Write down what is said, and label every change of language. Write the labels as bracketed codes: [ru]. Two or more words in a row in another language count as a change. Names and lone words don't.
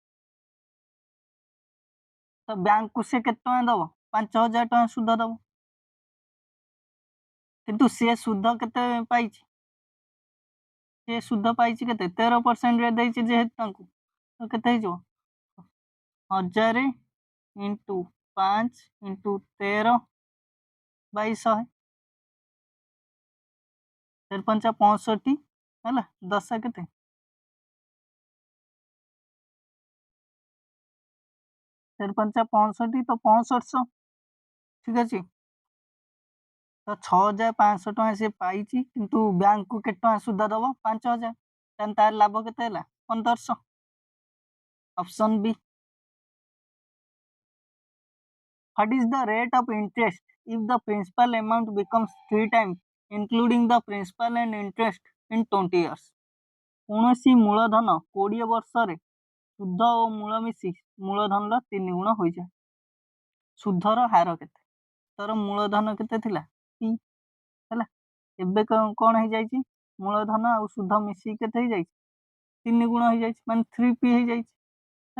[or] ତ ବ୍ୟାଙ୍କ କୁ ସେ କେତେ ଟଙ୍କା ଦବ 5,000 ଟଙ୍କା ସୁଧ ଦବ କିନ୍ତୁ ସେ ସୁଧ କେତେ ପାଇଛି ସେ ସୁଧ ପାଇଛି କେତେ 13% ରେ ଦେଇଛି ଯେହେତୁ ତାଙ୍କୁ ତ କେତେ ହେଇଯିବ 1000 into 5 into 13 by 100 13 65 ହେଲା 10 କେତେ 13 65 ତ 6500 ଠିକ ଅଛି। ତ 6,500 ଟଙ୍କା ସେ ପାଇଛି କିନ୍ତୁ ବ୍ୟାଙ୍କକୁ କେତେ ଟଙ୍କା ସୁଧ ଦବ 5,000 ତାହେଲେ ତାର ଲାଭ କେତେ ହେଲା 1500। [en] Option B. What is the rate of interest if the principal amount becomes 3 times including the principal and interest in 20 years? [or] କୌଣସି ମୂଳଧନ 20 ବର୍ଷରେ ସୁଧ ଓ ମୂଳ ମିଶି ମୂଳଧନର 3 ଗୁଣ ହୋଇଯାଏ। ସୁଧର ହାର କେତେ ତର ମୂଳଧନ କେତେ ଥିଲା P ହେଲା ଏବେ କଣ ହେଇଯାଇଛି ମୂଳଧନ ଆଉ ସୁଧ ମିଶିକି କେତେ ହେଇଯାଇଛି 3 ଗୁଣ ହେଇଯାଇଛି ମାନେ 3P ହେଇଯାଇଛି ହେଲା।